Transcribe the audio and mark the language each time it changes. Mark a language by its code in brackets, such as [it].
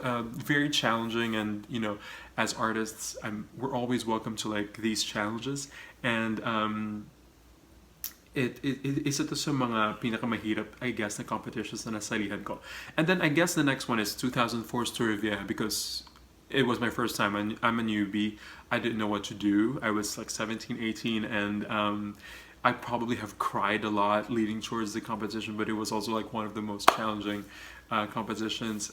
[en] Very challenging, and you know, as artists, we're always welcome to like these challenges. And [tl] isa to sa mga pinakamahirap, [en] I guess, [tl] na competitions na nasalihan ko. [en] And then I guess the next one is 2004 Sturivia, because it was my first time. I'm a newbie. I didn't know what to do. I was like 17, 18, and I probably have cried a lot leading towards the competition, but it was also like one of the most challenging competitions.